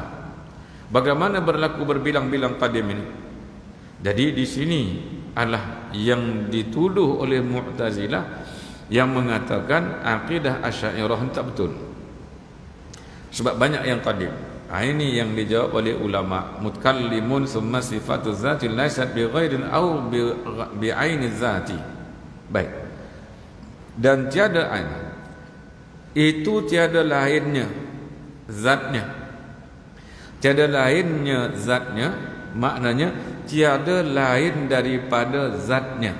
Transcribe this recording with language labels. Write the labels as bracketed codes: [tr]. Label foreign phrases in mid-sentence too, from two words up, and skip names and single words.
[ms] Bagaimana berlaku berbilang-bilang qadim ini? Jadi di sini adalah yang dituduh oleh Mu'tazilah yang mengatakan akidah Asy'ariyah tak betul. Sebab banyak yang qadim. Ini yang dijawab oleh ulama. [ar] متكلمون ثم صفة الذات ليست بغير أو بعين الذات. [ms] Baik. Dan tiada ain. Itu tiada lainnya zatnya. Tiada lainnya zatnya, maknanya tiada lain daripada zatnya.